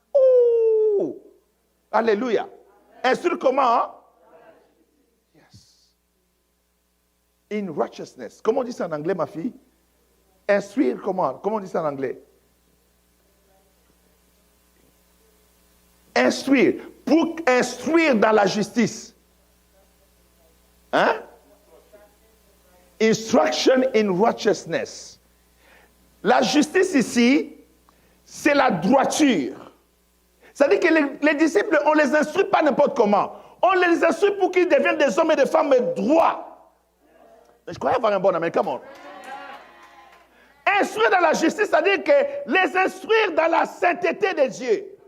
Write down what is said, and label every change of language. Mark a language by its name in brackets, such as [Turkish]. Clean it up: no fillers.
[French] Oh! Alléluia. Instruire comment? Hein? [English] Yes. In righteousness. [French] Comment on dit ça en anglais, ma fille? Instruire comment? Comment on dit ça en anglais? Instruire. Pour instruire dans la justice. Hein? [English] Instruction in righteousness. [French] La justice ici, c'est la droiture. C'est-à-dire que les disciples, on ne les instruit pas n'importe comment. On les instruit pour qu'ils deviennent des hommes et des femmes droits. Je croyais avoir un bon amen, [English] come on. [French] Instruire dans la justice, c'est-à-dire que les instruire dans la sainteté de Dieu.